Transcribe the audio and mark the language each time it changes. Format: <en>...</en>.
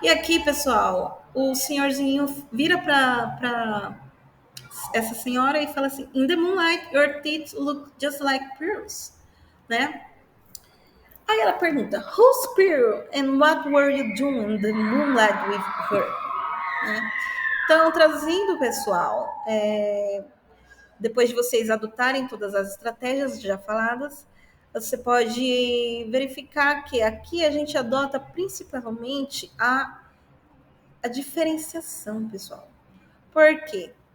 <pt>E aqui, pessoal, o senhorzinho vira para essa senhora e fala assim:</pt> <en>In the moonlight, your teeth look just like pearls,</en> <pt>né?</pt> <en>Aí ela pergunta: Who's pearl and what were you doing in the moonlight with her?</en> <pt>Né? Então, traduzindo, pessoal, depois de vocês adotarem todas as estratégias já faladas, você pode verificar que aqui a gente adota principalmente a diferenciação, pessoal. Por quê?</pt>